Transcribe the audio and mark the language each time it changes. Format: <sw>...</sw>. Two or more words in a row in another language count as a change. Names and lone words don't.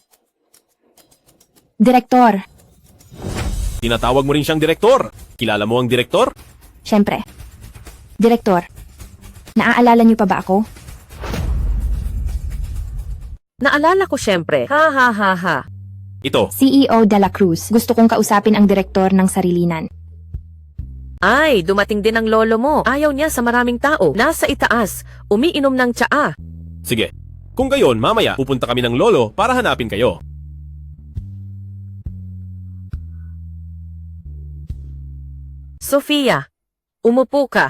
<tl>Direktor, Tinatawag mo rin siyang direktor. Kilala mo ang direktor? syempre. Direktor, naaalala niyo pa ba ako? Naalala ko syempre. Ha ha ha ha. Ito. CEO de la Cruz. Gusto kong kausapin ang direktor ng sarilinan. Ay, dumating din ang lolo mo. Ayaw niya sa maraming tao. Nasa itaas, umiinom ng tsaa. Sige. Kung gayon, mamaya pupunta kami ng lolo para hanapin kayo. Sofia, umupo ka.</tl>